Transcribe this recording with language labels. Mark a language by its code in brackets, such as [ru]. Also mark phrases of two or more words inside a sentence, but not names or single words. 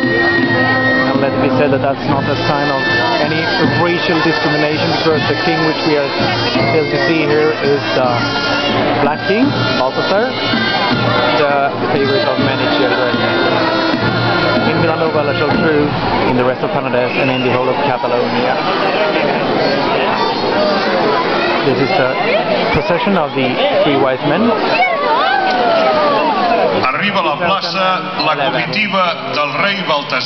[en] And let it be said that that's not a sign of any racial discrimination, because the king which we are able to see here is the Black King, Balthasar, the favorite of many children in Vilanova, La Geltrú, in the rest of Penedès, and in the whole of Catalonia. This is the procession of the three wise men. [ca] Arriba a la plaça la comitiva del rei Baltasar.